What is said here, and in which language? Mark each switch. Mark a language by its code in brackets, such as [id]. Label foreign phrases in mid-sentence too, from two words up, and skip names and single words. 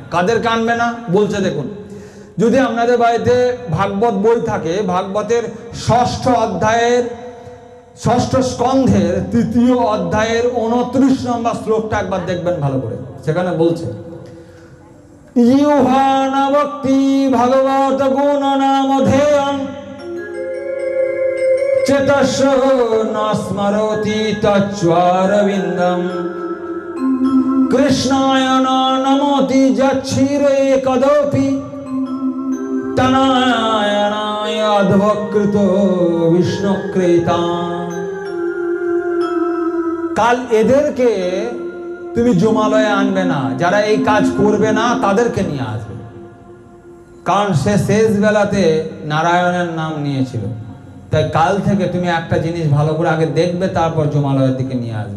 [bn] কাদেরকে আনবে না বলছে দেখুন, যদি আপনাদের বাড়িতে ভাগবত বই থাকে, ভাগবতের 6ষ্ঠ অধ্যায়ের 6ষ্ঠ স্কন্ধের 3য় অধ্যায়ের 29 নম্বর শ্লোকটা একবার দেখবেন ভালো করে। [sa] সেখানে বলছে, ইউহানা ভক্তি ভগবত গুণ নামধেয়ং চেতস্য ন স্মরতি তচ্ছারবিন্দম কৃষ্ণায় ন নমতি যচ্ছিরে কদপি তনায় অদ্ভকৃত বিষ্ণুকৃতা। [bn] কাল এদেরকে তুমি জমালয়ে আনবে না, যারা এই কাজ করবে না তাদেরকে নিয়ে আসবে। কারণ সে শেষ বেলাতে নারায়ণের নাম নিয়েছিল। তাই কাল থেকে তুমি একটা জিনিস ভালো করে আগে দেখবে, তারপর জমালয়ের দিকে নিয়ে আসবে।